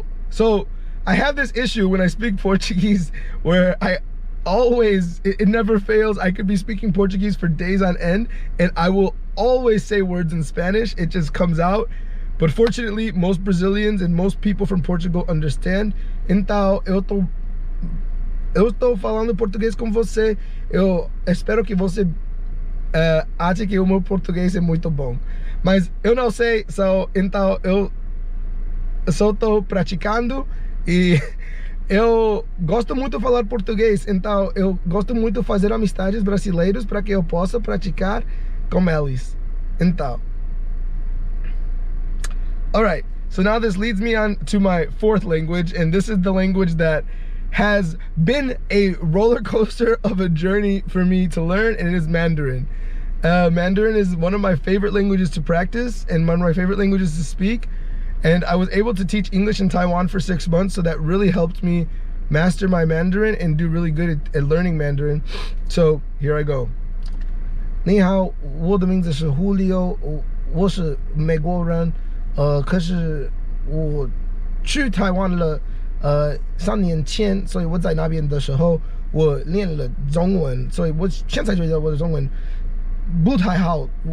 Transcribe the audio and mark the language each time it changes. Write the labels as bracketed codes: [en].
[en] So I have this issue when I speak Portuguese where it never fails. I could be speaking Portuguese for days on end and I will always say words in Spanish. It just comes out. But fortunately, most Brazilians and most people from Portugal understand. [pt] Então, eu estou falando português com você. Eu espero que você ache que o meu português é muito bom. Mas eu não sei, então eu só estou praticando e eu gosto muito de falar português, então eu gosto muito de fazer amizades brasileiros para que eu possa praticar com eles. [en] Então, alright, so now this leads me on to my fourth language, and this is the language that has been a roller coaster of a journey for me to learn, and it is Mandarin. Mandarin is one of my favorite languages to practice and one of my favorite languages to speak. And I was able to teach English in Taiwan for 6 months, so that really helped me master my Mandarin and do really good at learning Mandarin. So here I go. [zh] 你好，我的名字是 Julio， 我是美国人，可是我去台湾了，3年前，所以我在那边的时候，我练了中文，所以我现在觉得我的中文不太好。